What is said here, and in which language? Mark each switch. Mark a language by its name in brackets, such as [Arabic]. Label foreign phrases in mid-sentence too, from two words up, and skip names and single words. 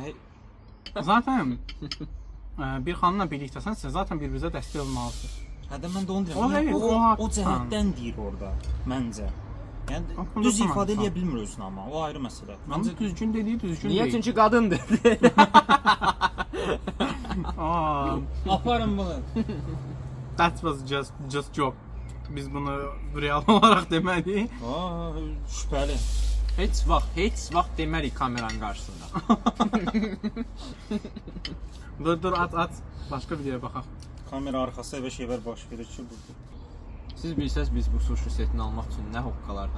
[Azerbaijani] Zaten bir xanımla birlikdəsən, siz zaten bir-birinizə dəstək olmalısınız. hə də mən də onu deyirəm. O, Yəni, o o haqlı. cəhətdən deyir orada məncə. Yəni düz ifadə eləyə bilmir özünü amma. O ayrı məsələ. Məncə düzgün dediyi düzgün niyə? deyil. Çünki qadındır. Aparın bunu. [English] That was just joke. [Azerbaijani] Biz bunu real olaraq demədik. Şübhəli. Heç vaxt demərik kameranın qarşısında. Dur, at. Başqa videoya baxaq. Kamera arxası evə şeylər baş verir ki, burada. Siz bilsəz biz bu sushi setini almaq üçün nə hoqqalardan.